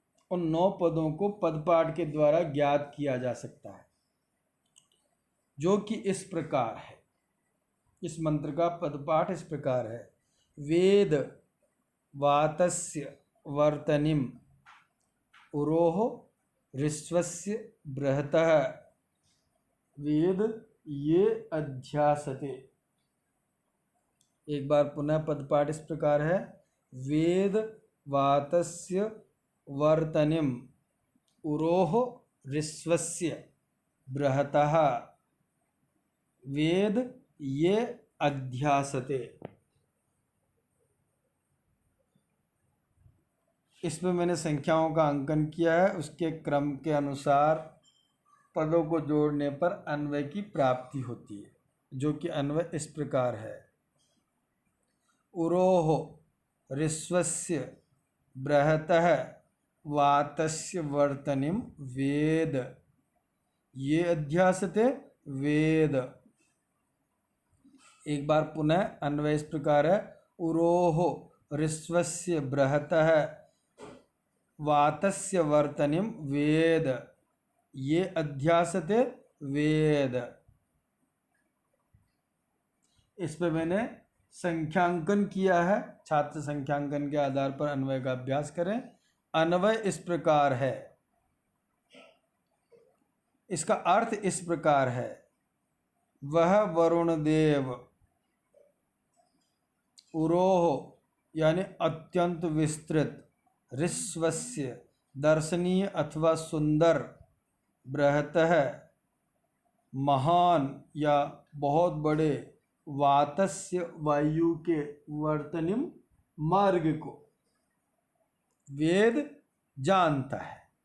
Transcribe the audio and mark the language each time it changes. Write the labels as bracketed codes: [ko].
[hi] उन 9 पदों को पदपाठ के द्वारा ज्ञात किया जा सकता है, जो कि इस प्रकार है। इस मंत्र का पदपाठ इस प्रकार है, [sa] वेद वातस्य वर्तनिम उरोः ऋस्वस्य बृहतः वेद ये अध्यासते। [hi] एक बार पुनः पदपाठ इस प्रकार है। [sa] वेद वातस्य वर्तनिम उरोः ऋस्वस्य बृहतः वेद ये अध्यासते। [hi] इसमें मैंने संख्याओं का अंकन किया है। उसके क्रम के अनुसार पदों को जोड़ने पर अन्वय की प्राप्ति होती है, जो कि अन्वय इस प्रकार है। [sa] उरोः ऋस्वस्य बृहतः वातस्य वर्तनिम वेद ये अध्यासते वेद। [hi] एक बार पुनः अन्वय इस प्रकार है। [sa] उरोः ऋस्वस्य बृहतः वातस्य वर्तनिम वेद ये अध्यासते वेद। [hi] इस पे मैंने संख्यांकन किया है। छात्र संख्यांकन के आधार पर अन्वय का अभ्यास करें। अन्वय इस प्रकार है, इसका अर्थ इस प्रकार है। वह वरुण देव उरोह यानी अत्यंत विस्तृत, ऋस्वस्य दर्शनीय अथवा सुंदर, बृहतः महान या बहुत बड़े, वातस्य वायु के, वर्तनिम मार्ग को वेद जानता है।